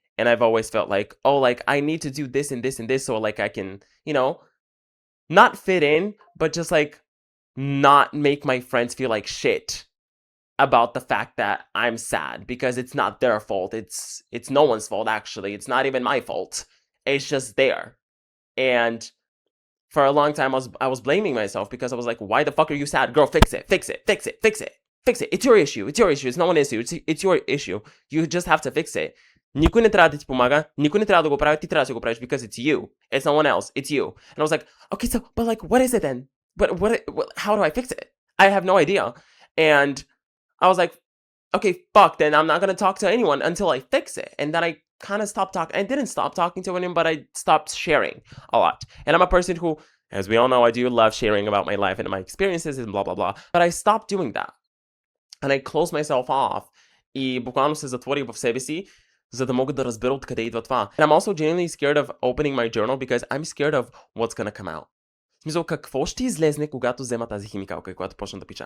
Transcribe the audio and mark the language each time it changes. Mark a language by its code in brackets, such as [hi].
[en] And I've always felt like, oh, like, I need to do this and this and this so, like, I can, you know, not fit in, but just, like, not make my friends feel like shit about the fact that I'm sad, because it's not their fault. It's no one's fault, actually. It's not even my fault. It's just there. And for a long time, I was blaming myself, because I was like, why the fuck are you sad? Girl, fix it, fix it, fix it, fix it, fix it. It's your issue. It's your issue. It's no one's issue. It's your issue. You just have to fix it. [bg] Никой не трябва да ти помага. Никой не трябва да го прави. Ти трябва да го правиш, [en] because it's you. It's no one else. It's you. And I was like, okay, so, but, like, what is it then? What how do I fix it? I have no idea. And I was like, okay, fuck, then I'm not going to talk to anyone until I fix it. And then I kind of stopped talking. I didn't stop talking to anyone, but I stopped sharing a lot. And I'm a person who, as we all know, I do love sharing about my life and my experiences and blah, blah, blah. But I stopped doing that. And I closed myself off. [bg] И буквално се затворих в себе си, за да мога да разбера откъде идва това. [en] And I'm also genuinely scared of opening my journal, because I'm scared of what's gonna come out. [bg] В смисъл, какво ще излезне, когато взема тази химикалка и когато почна да пиша?